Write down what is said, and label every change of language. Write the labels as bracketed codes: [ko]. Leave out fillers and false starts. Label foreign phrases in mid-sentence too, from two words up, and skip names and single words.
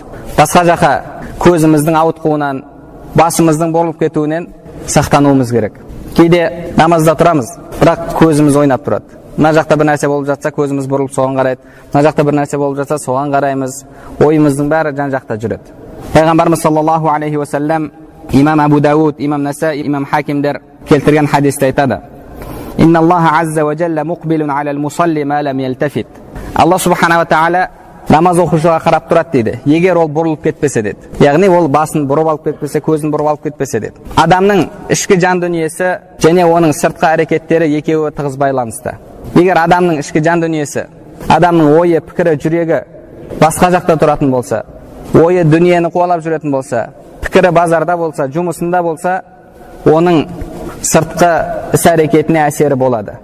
[kk] Басқа жаққа көзіміздің ауытқуынан, басымыздың бұрылып кетуінен сақтануымыз керек. Кейде намазда тұрамыз, бірақ көзіміз ойнап тұрады. Мына жақта бір нәрсе болып жатса, көзіміз бұрылып соған қарайды. Мына жақта бір нәрсе болып жатса, соған қараймыз. Ойымыздың бәрі жан-жақта жүреді. [ar] Пайғамбарымыз صلى الله عليه وسلم, [kk] имам Абу Дауд, имам Насаи, имам Хакимдер келтірген хадисте айтады: [ar] «إن الله عز وجل مقبل على المصلي ما لم يلتفت». [kk] Алла субхана ва тағала намаз оқушыға қарап тұрады дейді, егер ол бұрылып кетпесе деді. Яғни ол басын бұрып алып кетпесе, көзін бұрып алып кетпесе деді. Адамның ішкі жан дүниесі және оның сыртқы әрекеттері екеуі тығыз байланысты. Егер адамның ішкі жан дүниесі, адамның ойы, пікірі, жүрегі басқа жақта тұратын болса, ойы дүниені қуалап жүретін болса, пікірі базарда болса, жұмысында болса, оның сыртқы іс әрекетіне әсері болады.